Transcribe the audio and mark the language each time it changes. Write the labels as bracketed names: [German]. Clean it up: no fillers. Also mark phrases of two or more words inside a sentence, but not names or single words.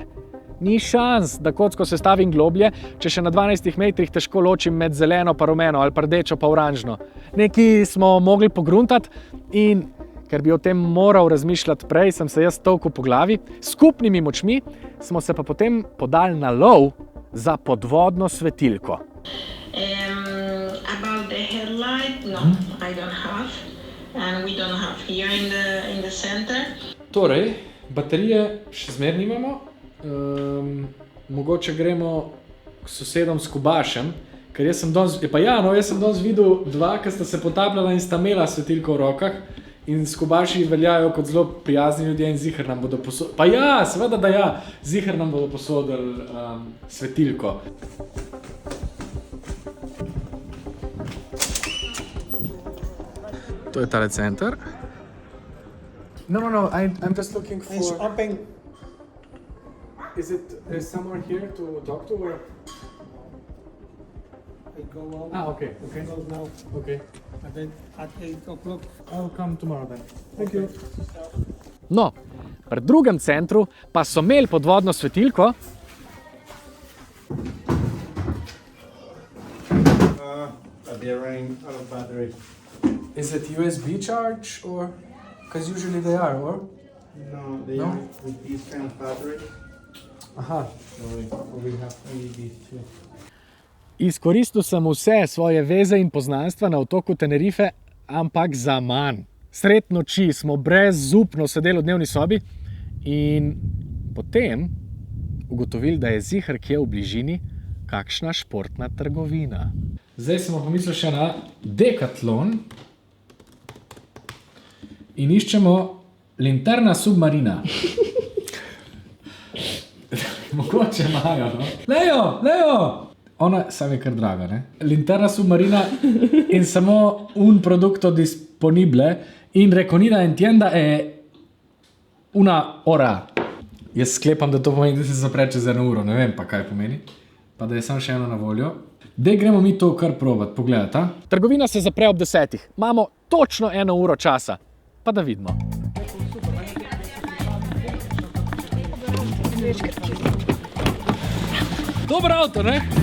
[Slovenian] Ni šans, da kocko sestavim globlje, če še na 12 metrih težko ločim med zeleno pa rumeno ali pa rdečo pa oranžno. Nekaj smo mogli pogruntati in ker bi o tem moral razmišljati prej, sem se jaz tolkel po glavi. S skupnimi močmi smo se pa potem podali na lov za podvodno svetilko. [English] About the headlight, no, I don't have, and we don't have here in the center. [Slovenian] Torej, baterije še zmeraj nimamo. Mogoče gremo k sosedom s Kubašem, ker jaz sem danes videl dva, ki sta se potapljala in sta imela svetilko v rokah in s Kubaši veljajo kot zelo prijazni ljudje in ziher nam bodo posodili. Pa ja, seveda da ja, ziher nam bodo posodili svetilko. To je tale center. [English] No, I'm just looking for... It's open. Is someone here to talk to or... I go out. Okay. Go now. Okay. And then at 8 o'clock. I'll come tomorrow then. Thank you. [Slovenian] No, pri drugem centru pa so imeli podvodno svetilko. [English] They're running out of battery. Is it USB charge or... Because usually they are, or? No, they are with this kind of battery. Aha. So we have only these two. [Slovenian] Izkoristil sem vse svoje veze in poznanstva na otoku Tenerife, ampak za manj. Sred noči smo brezupno sedeli v dnevni sobi in potem ugotovili, da je ziher kje v bližini kakšna športna trgovina. Zdaj smo pomislili še na Decathlon in iščemo [Spanish] Linterna Submarina. [Slovenian] Mogoče imajo, no? Lejo! Ona, sam je kar draga, ne? [Spanish] Linterna Submarina [Slovenian] in samo [Spanish] un producto disponible in reconida entienda una hora. [Slovenian] Jaz sklepam, da to pomeni, da se zapre čez 1 uro, ne vem pa kaj pomeni. Pa da je samo še eno na voljo. Dej gremo mi to kar provat, pogledaj. Trgovina se zapre ob 10. Imamo točno 1 uro časa. Pa da vidimo. Dober avto, ne?